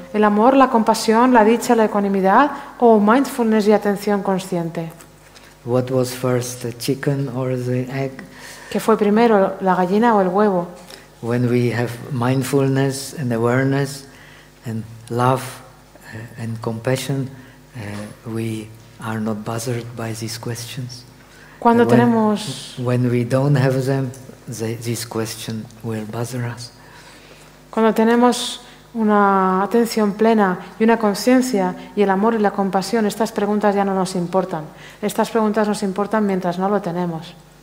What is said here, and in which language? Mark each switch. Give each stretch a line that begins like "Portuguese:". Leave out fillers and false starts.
Spanish: ¿El amor, la compasión, la dicha, la ecuanimidad o mindfulness y atención consciente?
English: What was first, the chicken or the egg?
Spanish: ¿Qué fue primero, la gallina o el huevo?
English: When we have mindfulness and awareness and love and compassion, we are not bothered by these questions.
Spanish: Cuando tenemos
English: when we don't have them, this question will bother us.
Spanish: Cuando tenemos una atención plena y una conciencia y el amor y la compasión, estas preguntas ya no nos importan. Estas preguntas nos importan mientras no lo tenemos.